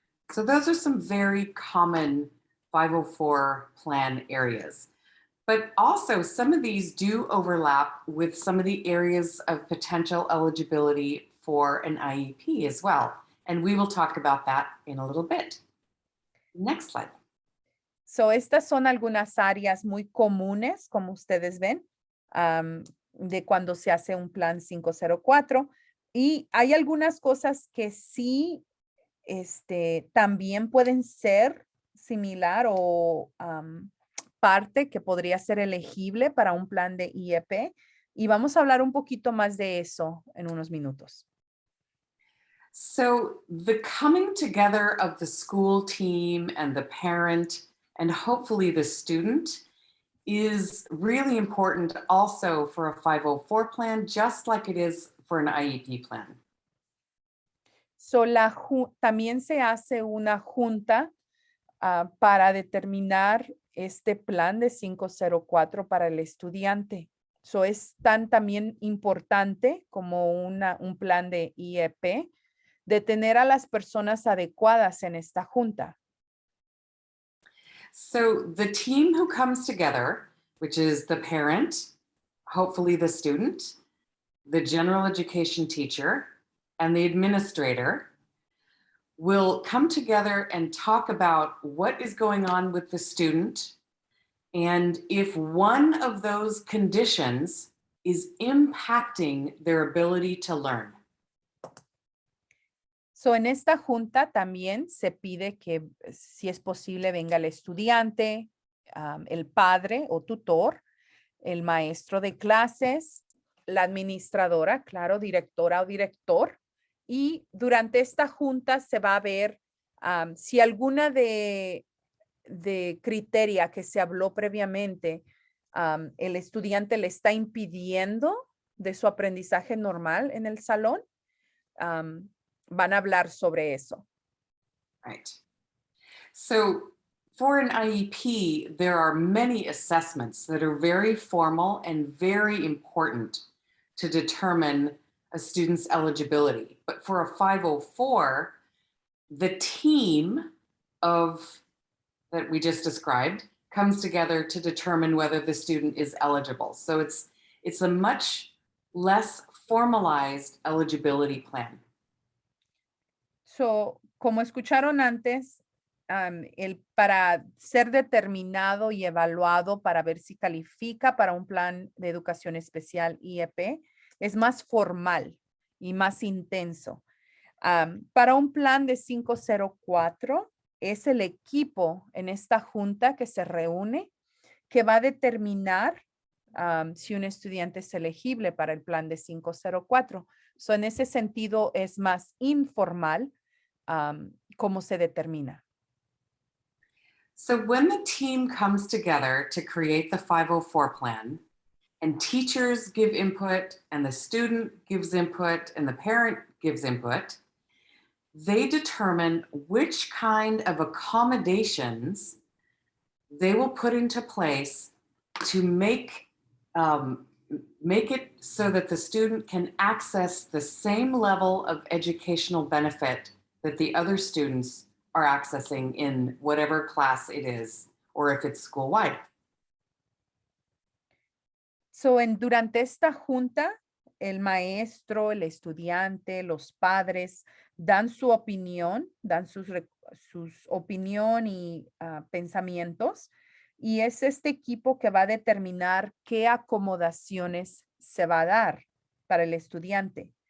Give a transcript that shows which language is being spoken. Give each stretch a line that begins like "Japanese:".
English: So those are some very common 504 plan areas. But also, some of these do overlap with some of the areas of potential eligibility for an IEP as well. And we will talk about that in a little bit. Next slide.
Spanish: So, estas son algunas áreas muy comunes, como ustedes ven, de cuando se hace un plan 504. Y hay algunas cosas que sí también pueden ser similar o parte que podría ser elegible para un plan de IEP. Y vamos a hablar un poquito más de eso en unos minutos.
English: So, the coming together of the school team and the parent and hopefully the student is really important also for a 504 plan, just like it is for an IEP plan.
Spanish: So, también se hace una junta para determinar este plan de 504 para el estudiante. So, es también importante como un plan de IEP de tener a las personas adecuadas en esta junta.
English: So the team who comes together, which is the parent, hopefully the student, the general education teacher, and the administrator, will come together and talk about what is going on with the student. And if one of those conditions is impacting their ability to learn.
Spanish: So, en esta junta también se pide que, si es posible, venga el estudiante, el padre o tutor, el maestro de clases, la administradora, claro, directora o director. Y durante esta junta se va a ver si alguna de de criteria que se habló previamente, el estudiante le está impidiendo de su aprendizaje normal en el salón, van a hablar sobre eso.
English: Right. So for an IEP, there are many assessments that are very formal and very important to determine a student's eligibility. But for a 504, the team that we just described comes together to determine whether the student is eligible. So it's a much less formalized eligibility plan.
Spanish: So, como escucharon antes, para ser determinado y evaluado para ver si califica para un plan de educación especial IEP es más formal y más intenso. Para un plan de 504 es el equipo en esta junta que se reúne que va a determinar si un estudiante es elegible para el plan de 504. So, en ese sentido es más informal cómo se determina.
English: So when the team comes together to create the 504 plan, and teachers give input, and the student gives input, and the parent gives input, they determine which kind of accommodations they will put into place to make it so that the student can access the same level of educational benefit that the other students are accessing in whatever class it is, or if it's school-wide.
Spanish: So, durante esta junta, el maestro, el estudiante, los padres dan su opinión, dan sus opinión y pensamientos, y es este equipo que va a determinar qué acomodaciones se va a dar para el estudiante.